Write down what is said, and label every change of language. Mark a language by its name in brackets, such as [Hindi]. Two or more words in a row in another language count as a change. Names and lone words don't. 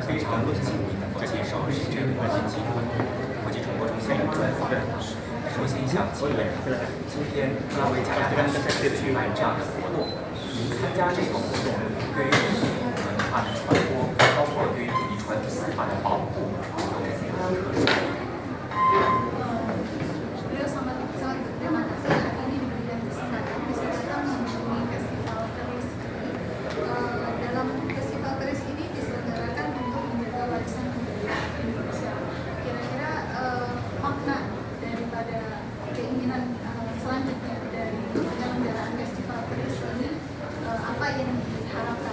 [Chinese] 高兴能够接受深圳国际集团国际中国中心的专访。首先想请问，今天各位嘉宾举办这样的活动，您参加这个活动对于土地文化的传播，包括对于土地传统文化的保护，有怎样的特色？ [Indonesian] Beliau sangat berterima kasih hari ini diberikan kesempatan bisa datang mengunjungi festival keris ini. Dalam festival keris ini diselenggarakan untuk menjaga warisan budaya Indonesia. Kira-kira makna daripada keinginan selanjutnya dari penyelenggaraan festival keris ini apa yang diharapkan?